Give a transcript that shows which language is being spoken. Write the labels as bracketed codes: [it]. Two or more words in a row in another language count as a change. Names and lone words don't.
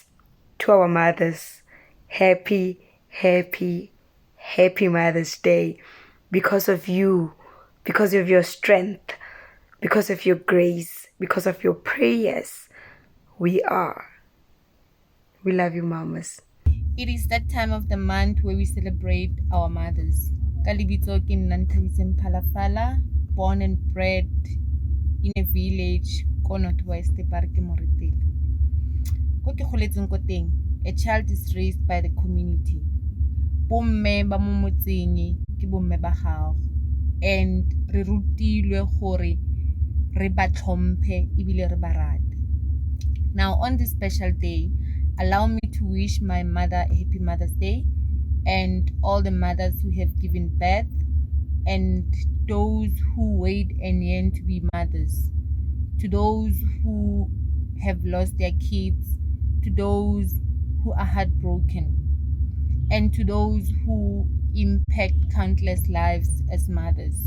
[en] To our mothers, happy, happy, happy Mother's Day. Because of you, because of your strength, because of your grace, because of your prayers, we are. We love you, mamas. It is that time of the month where we celebrate our mothers. [tn] Ka lebitso ke nna Nthabiseng Phalafala, [en] born and bred in a village ko Northwest Park Moretele. [tn] Ko ke goletseng ko teng, [en] a child is raised by the community. [tn] Bomme ba mo motseng ke bomme ba gago, and re rutilwe gore re ba tlhomphe ebile re ba rate. [en] Now on this special day, allow me to wish my mother a happy Mother's Day and all the mothers who have given birth, and those who wait and yearn to be mothers, to those who have lost their kids, to those who are heartbroken, and to those who impact countless lives as mothers.